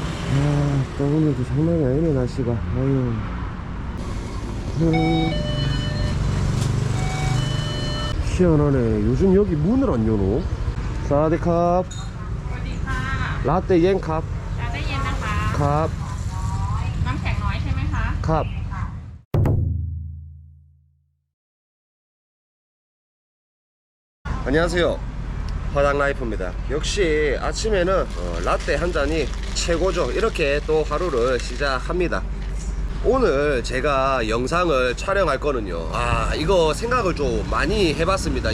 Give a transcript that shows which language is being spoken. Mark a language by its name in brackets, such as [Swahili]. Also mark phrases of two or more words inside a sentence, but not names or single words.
[Korean] 또 오늘도 장난이 아니네 날씨가. 아유. 희한하네. 요즘 여기 문을 안 여노? [Thai] สวัสดีครับ. สวัสดีค่ะ ลาเต้เย็นครับ. จะได้เย็นนะคะ 캅. น้ำแข็งน้อยใช่ไหมคะ [Korean] 캅. 안녕하세요. 화당라이프입니다. 역시 아침에는 라떼 한 잔이 최고죠. 이렇게 또 하루를 시작합니다. 오늘 제가 영상을 촬영할 거는요, 이거 생각을 좀 많이 해봤습니다.